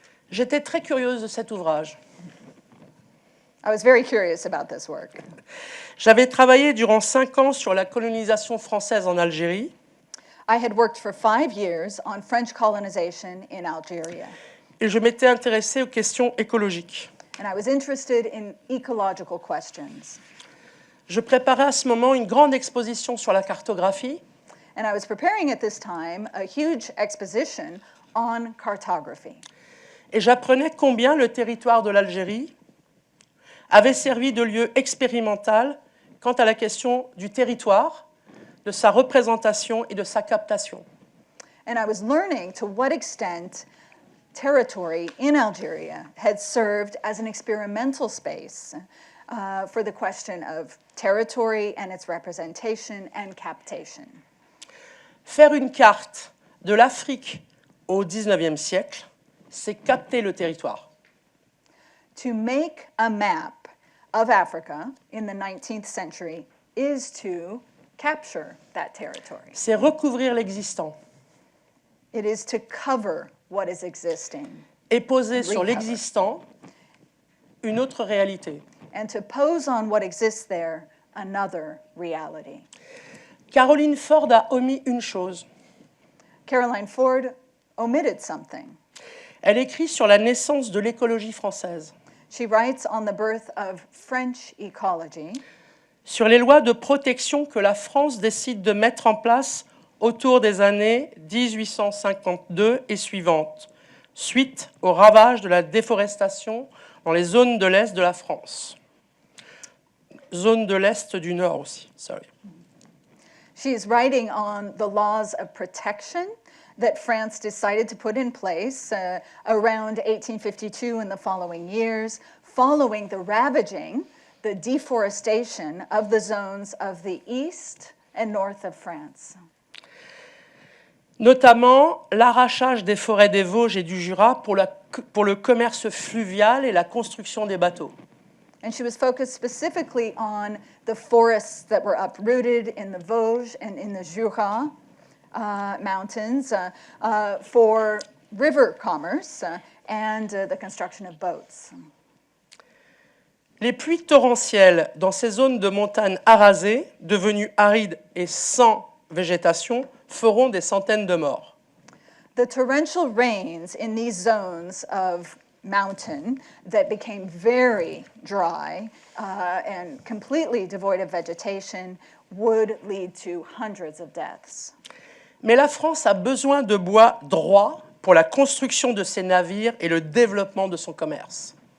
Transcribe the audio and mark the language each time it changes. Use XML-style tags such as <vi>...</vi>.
<fr>J'étais très curieuse de cet ouvrage.</fr> <en>I was very curious about this work.</en> <fr>J'avais travaillé durant 5 ans sur la colonisation française en Algérie.</fr> <en>I had worked for 5 years on French colonization in Algeria.</en> <fr>Et je m'étais intéressée aux questions écologiques.</fr> <en>And I was interested in ecological questions.</en> <fr>Je préparais à ce moment une grande exposition sur la cartographie.</fr> <en>And I was preparing at this time a huge exposition on cartography.</en> <fr>Et j'apprenais combien le territoire de l'Algérie avait servi de lieu expérimental quant à la question du territoire, de sa représentation et de sa captation.</fr> <en>And I was learning to what extent territory in Algeria had served as an experimental space for the question of territory and its representation and captation.</en> <fr>Faire une carte de l'Afrique au XIXe siècle, c'est capter le territoire.</fr> <en>To make a map of Africa in the 19th century is to capture that territory.</en> <fr>C'est recouvrir l'existant</fr> <en>It is to cover what is existing</en> <fr>et poser sur l'existant une autre réalité.</fr> <en>and to pose on what exists there another reality.</en> <fr>Caroline Ford a omis une chose.</fr> <en>Caroline Ford omitted something.</en> <fr>Elle écrit sur la naissance de l'écologie française,</fr> <en>She writes on the birth of French ecology,</en> <fr>sur les lois de protection que la France décide de mettre en place autour des années 1852 et suivantes, suite au ravage de la déforestation dans les zones de l'Est de la France. Zone de l'Est du Nord aussi, sorry.</fr> <en>She is writing on the laws of protection that France decided to put in place around 1852 and the following years, following the ravaging, the deforestation of the zones of the east and north of France.</en> <fr>Notamment l'arrachage des forêts des Vosges et du Jura pour le commerce fluvial et la construction des bateaux.</fr> <en>And she was focused specifically on the forests that were uprooted in the Vosges and in the Jura mountains for river commerce and the construction of boats.</en> <fr>Les pluies torrentielles dans ces zones de montagne arasées, devenues arides et sans végétation, feront des centaines de morts.</fr> <en>The torrential rains in these zones of mountain that became very dry and completely devoid of vegetation would lead to hundreds of deaths.</en> <fr>Mais la France a besoin de bois droit pour la construction de ses navires et le développement de son commerce.</fr>